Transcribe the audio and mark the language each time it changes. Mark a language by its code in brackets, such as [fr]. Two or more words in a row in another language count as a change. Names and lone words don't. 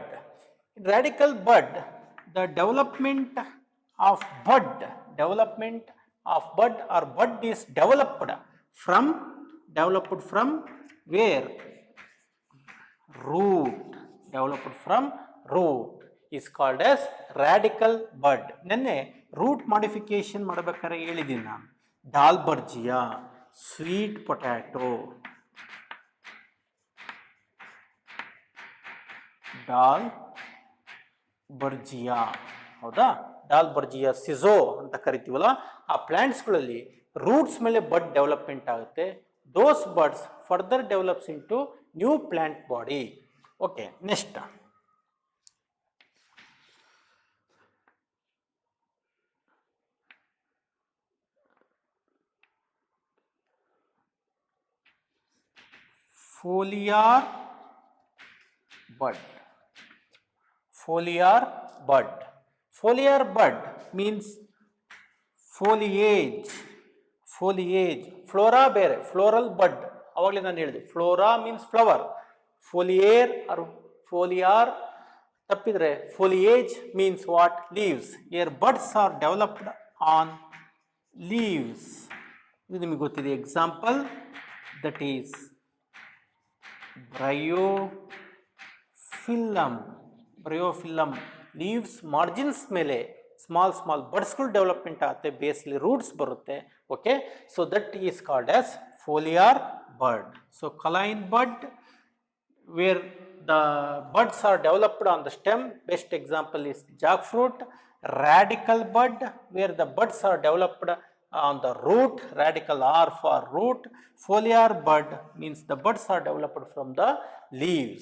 [en] In radical bud, the development of bud or bud is developed from where? Root. Developed from root is called as radical bud. [kn] ನೆನ್ನೆ [en] root modification [kn] ಮಾಡಬೇಕಾದ್ರೆ ಹೇಳಿದ್ದೀನಿ ನಾನು. ಡಾಲ್ಬರ್ಜಿಯಾ, [en] sweet potato, [kn] ಡಾಲ್ಬರ್ಜಿಯಾ, ಹೌದಾ? ಡಾಲ್ಬರ್ಜಿಯಾ ಸಿಜೋ ಅಂತ ಕರಿತೀವಲ್ಲ, ಆ ಪ್ಲಾಂಟ್ಸ್ಗಳಲ್ಲಿ ರೂಟ್ಸ್ ಮೇಲೆ [en] bud development [kn] ಆಗುತ್ತೆ. [en] Those buds further develops into new plant body. okay, next foliar bud. Foliar bud. Foliar bud means foliage. Foliage. Flora ಬೇರೆ, floral bud. [kn] ಅವಾಗಲೇ ನಾನು ಹೇಳಿದೆ, [en] flora means flower, foliar or foliar ತಪ್ಪಿದ್ರೆ foliage means what? Leaves. Air buds are developed on leaves. [kn] ಇದು ನಿಮಗೆ ಗೊತ್ತಿದೆ. [en] Example that is Bryophyllum. leaves margins ಮೇಲೆ small buds-galu development ಆಗುತ್ತೆ, basically roots ಬರುತ್ತೆ. Okay, so that is called as foliar bud. So kaline bud, where the buds are developed on the stem, best example is jackfruit. Radical bud, where the buds are developed on the root, radical R for root. Foliar bud means the buds are developed from the leaves.